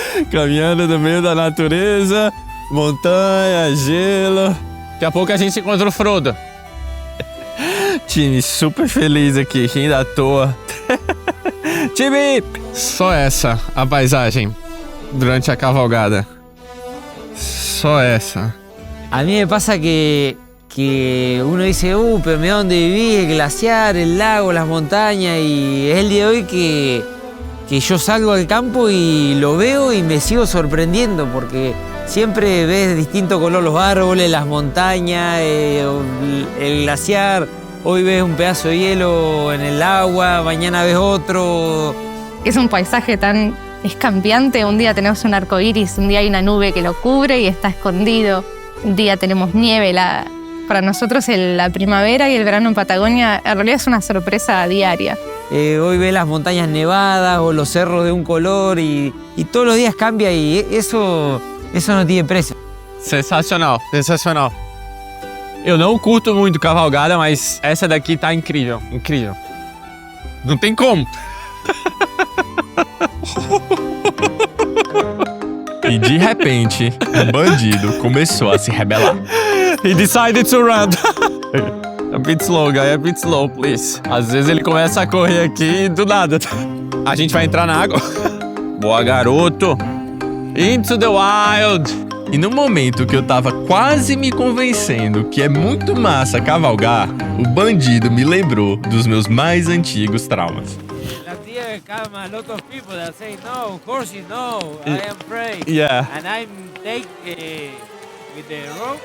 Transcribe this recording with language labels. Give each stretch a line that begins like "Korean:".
Portuguese: Caminhando no meio da natureza, montanha, gelo. Daqui a pouco a gente encontra o Frodo. Time super feliz aqui, rindo à toa. Time! Só essa a paisagem durante a cavalgada. Só essa.
Spanish: A mí me pasa que uno dice, pero mira dónde viví, el glaciar, el lago, las montañas, y es el día de hoy que yo salgo al campo y lo veo y me sigo sorprendiendo, porque siempre ves de distinto color los árboles, las montañas, el glaciar. Hoy ves un pedazo de hielo en el agua, mañana ves otro. Es un paisaje tan cambiante. Un día tenemos un arco iris, un día hay una nube que lo cubre y está escondido. Un día tenemos nieve. Para nosotros la primavera y el verano en Patagonia en realidad es una sorpresa diaria. Hoy ves las montañas nevadas o los cerros de un color y todos los días cambia y eso no tiene precio.
Portuguese: Sensacional, sensacional. Eu não curto muito cavalgada, mas essa daqui tá incrível, incrível. Não tem como. E de repente, o bandido começou a se rebelar.
English: He decided to run. A bit slow, guy, a bit slow, please.
Portuguese: Às vezes ele começa a correr aqui e do nada. A gente vai entrar na água. Boa, garoto.
English: Into the wild.
Portuguese: E no momento que eu tava quase me convencendo que é muito massa cavalgar, o bandido me lembrou dos meus mais antigos traumas.
Spanish: La tía
English: come a lot of people that say no, horses no, I am afraid. Yeah. And I'm take with the rope.